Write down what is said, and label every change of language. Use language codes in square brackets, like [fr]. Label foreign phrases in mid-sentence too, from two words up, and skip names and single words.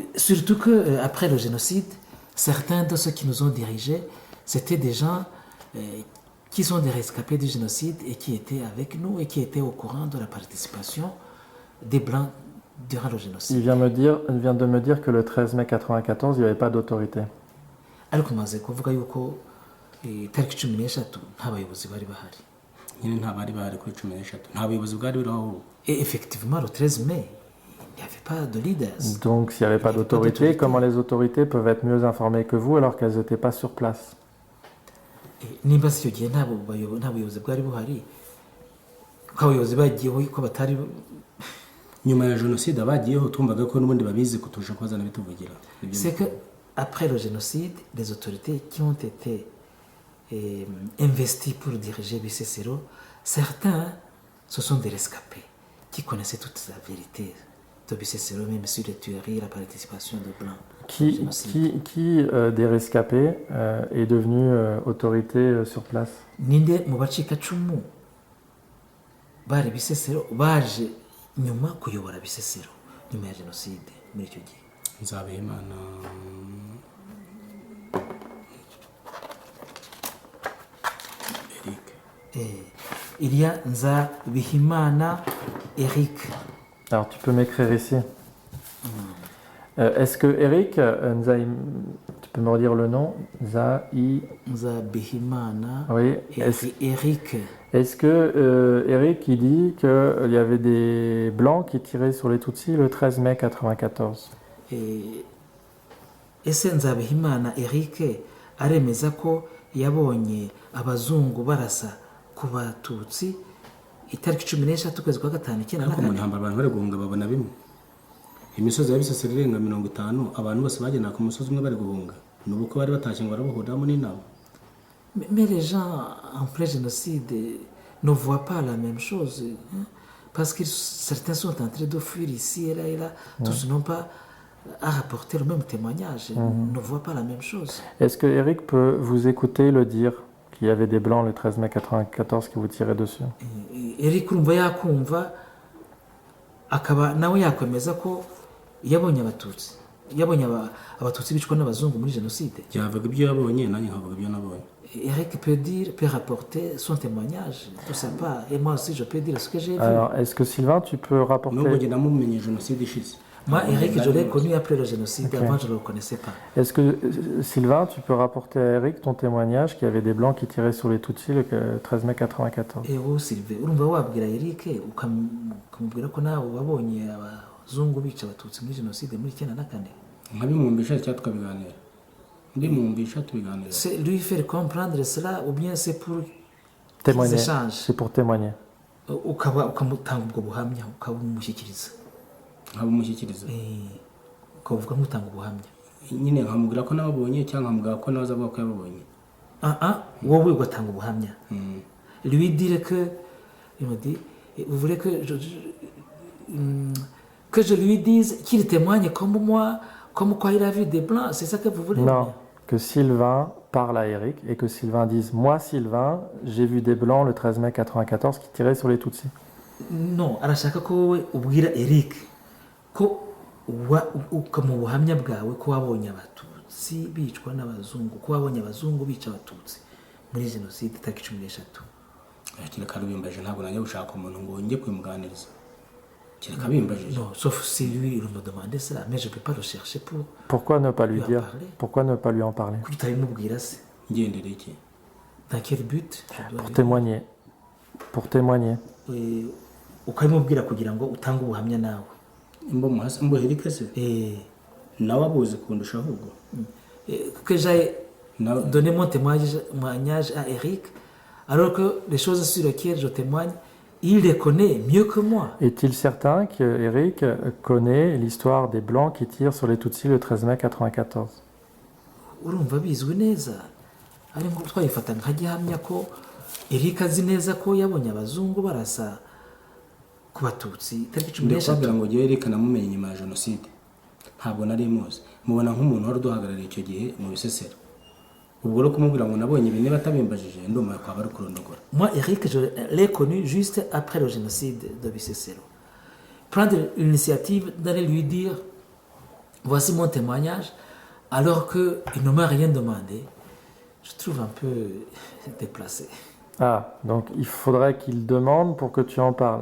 [fr] Surtout que après le génocide, certains de ceux qui nous ont dirigés, c'était des gens qui sont des rescapés du génocide et qui étaient avec nous et qui étaient au courant de la participation des Blancs durant le génocide. Il vient de me dire que le 13 mai 1994, il n'y avait pas d'autorité. [rw] Ariko maze kuvuga yuko tariki 13 nta bayobozi bari bahari. Nyine nta bari bahari kuri 13, nta bayobozi bwari biriho. [fr] Et effectivement, le 13 mai, il n'y avait pas de leaders. Donc, s'il n'y avait pas d'autorité, comment les autorités peuvent être mieux informées que vous alors qu'elles n'étaient pas sur place? [rw] Nimba si icyo gihe nta buyobozi bwari buhari, ko abayobozi bagiyeho ko batari nyuma ya jenoside abagiyeho twumvaga ko n'ubundi babizi kutusha kwazana bituvugira. [fr] C'est que après le génocide, les autorités qui ont été investies pour diriger Bicécero, certains, ce sont des rescapés qui connaissaient toute la vérité de Bisesero, même sur les tueries, la participation de Blancs. Qui des rescapés est devenu autorité sur place? [rw] Ninde mu bacikacumu bari Bisesero baje nyuma kuyobora Bisesero nyuma ya jenoside muri icyo gihe? Nzabihimana Eric. [fr] Il y a Nzabihimana Eric. Alors tu peux m'écrire ici. Est-ce que Eric, tu peux me redire le nom? Nzabihimana Oui. Eric. Est-ce que Eric il dit qu'il y avait des blancs qui tiraient sur les Tutsis le 13 mai 94? [rw] Ese Nzabihimana Eric aremeza ko yabonye abazungu barasa ku Batutsi itariki 13 ukwezi kwa gatanu icyenda na Ariko mu kane? ntambara abantu bari guhunga babona bimwe. Imisozi ya Bisesero irenga 50 abantu bose bagenda ku musozi umwe bari guhunga. Nubuko bari batashye ngo barabuhuramo n'inama. [fr] Mais les gens en plein génocide ne voient pas la même chose, hein, parce que certains sont en train de fuir ici et là, tous n'ont pas à rapporter le même témoignage, ne voient pas la même chose. Est-ce que Eric peut vous écouter le dire qu'il y avait des blancs le 13 mai 94 qui vous tiraient dessus? [rw] Eric urumva yakumva akaba nawe yakwemeza ko yabonye abatutsi abatutsi bicwa n'abazungu muri jenoside. Yavuga ibyo yabonye nanjye nkavuga ibyo nabonye. [fr] Eric peut rapporter son témoignage, tout ça pas, et moi aussi je peux dire ce que j'ai vu. Alors, est-ce que Sylvain, tu peux rapporter... [rw] Nubwo njye namumenye jenoside ishize. [fr] Moi, Eric, je l'ai connu après le génocide, avant je ne le connaissais pas. Est-ce que, Sylvain, tu peux rapporter à Eric ton témoignage qu'il y avait des blancs qui tiraient sur les Tutsis le 13 mai 94? Et vous, Sylvain, [rw] urumva wabwira Eric ukamubwira ko nawe wabonye abazungu bica abatutsi muri jenoside muri 94? Nkabimwumvisha cyangwa tukabiganira. Ndimwumvisha tubiganira. [fr] C'est lui faire comprendre cela ou bien c'est pour Témoigner. qu'ils échangent? C'est pour témoigner. [rw] ukamutanga ubwo buhamya ukabumushyikiriza. Nkabumushyikiriza. Ukavuga nk'utanga ubuhamya. Nyine nkamubwira ko nababonye cyangwa nkamubwira ko nawe azavuga ko yababonye. Wowe ugatanga ubuhamya. [fr] Lui dire que, il me dit, vous voulez que je lui dise qu'il témoigne comme moi, comme quoi il a vu des blancs, c'est ça que vous voulez? Non, que Sylvain parle à Eric et que Sylvain dise « Moi, Sylvain, j'ai vu des blancs le 13 mai 94 qui tiraient sur les Tutsis. » Non, [rw] arashaka ko wowe ubwira Eric ko mu buhamya bwawe ko wabonye abatutsi bicwa n'abazungu, ko wabonye abazungu bica abatutsi muri jenoside itariki 13. Kereka bimbaje ntabwo najya gushaka umuntu ngo njye kwimuganiriza. Kereka bimbaje. [fr] Non, sauf si lui il me demandait cela, mais je peux pas le chercher pour. Pourquoi ne pas lui dire? Pourquoi ne pas lui en parler? [rw] Kuki utabimubwira se? Ngendere iki? [fr] Dans quel but? Pour témoigner. Pour témoigner. [rw] Ukabimubwira kugira ngo utange ubuhamya nawe. Mbo Eric se? Nawe abuze kundusha ahubwo. [fr] Que j'aille donner mon témoignage à Eric, alors que les choses sur lesquelles je témoigne, il les connaît mieux que moi. Est-il certain que Eric connaît l'histoire des Blancs qui tirent sur les Tutsis le 13 mai 94? [rw] Urumva bizwi neza. Ari ngo twayifata nka gihamya ko Eric azi neza ko yabonye abazungu barasa ku Batutsi itariki 13. Ndakubwira ngo gihe Eric namumenye nyuma ya jenoside. Ntabwo nari muzi. Mubona nk'umuntu wari duhagarariye icyo gihe mu Bisesero. Ubwo rero kumubwira ngo nabonye ibintu batabimbajije ndumva kwa bari kurondogora. [fr] Moi Eric je l'ai connu juste après le génocide de Bisesero. Prendre l'initiative d'aller lui dire voici mon témoignage alors que il ne m'a rien demandé. Je trouve un peu déplacé. Ah, donc il faudrait qu'il demande pour que tu en parles.